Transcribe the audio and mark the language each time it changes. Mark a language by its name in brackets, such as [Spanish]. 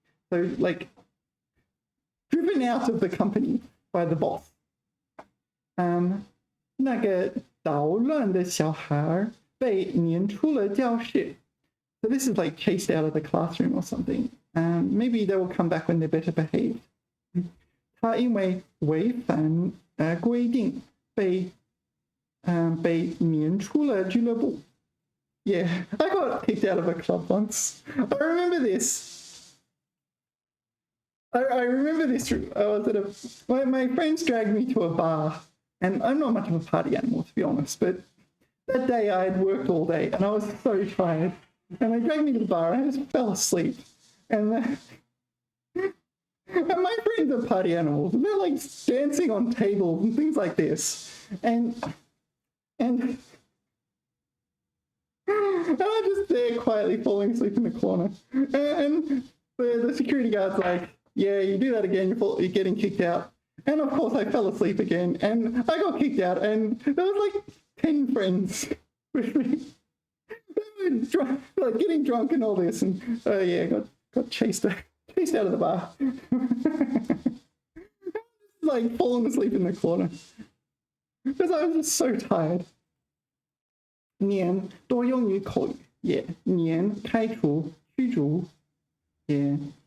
[English] So like driven out of the company by the boss. [Chinese] 那个捣乱的小孩被撵出了教室。 [English] So this is like chased out of the classroom or something. Maybe they will come back when they're better behaved. [Chinese] 他因为违反规定被撵出了俱乐部。 [English] Yeah, I got kicked out of a club once. I remember this. I remember this. I was at my friends dragged me to a bar, and I'm not much of a party animal, to be honest, but that day I had worked all day and I was so tired, and they dragged me to the bar and I just fell asleep. And my friends are party animals, and they're like dancing on tables and things like this. And I'm just there quietly falling asleep in the corner. And the security guard's like, yeah, you do that again, you're getting kicked out. And of course I fell asleep again and I got kicked out, and there was like 10 friends with me. They were drunk, like getting drunk and all this, and yeah, got chased out of the bar. Like falling asleep in the corner because I was just so tired. [Chinese] 年多用于口语 ，yeah， 年开除驱逐 ，yeah。